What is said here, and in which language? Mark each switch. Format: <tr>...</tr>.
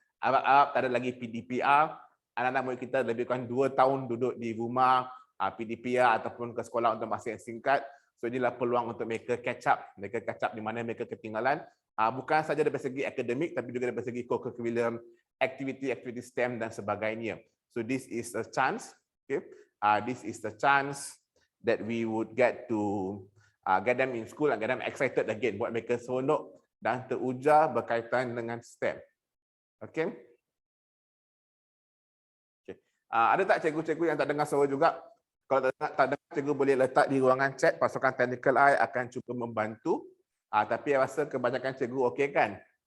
<ms>Harap-harap tak ada lagi PDPR. Anak-anak murid kita lebih kurang 2 tahun duduk di rumah PDPR ataupun ke sekolah untuk masa yang singkat. So inilah peluang untuk mereka catch up. Mereka catch up di mana mereka ketinggalan. Bukan saja dari segi akademik tapi juga dari segi co-curriculum, aktiviti-aktiviti STEM dan sebagainya.</ms> <en>So this is a chance. Okay? This is the chance that we would get to get them in school and get them excited again.</en> <ms>Buat mereka seronok dan teruja berkaitan dengan STEM.</ms> <en>Okay?</en> <ms>Okay. Ada tak cikgu-cikgu yang tak dengar suara juga? Kalau tak dengar, cikgu boleh letak di ruangan chat. Pasukan Technical Eye akan cuba membantu. Tapi saya rasa kebanyakan cikgu okey kan?</ms>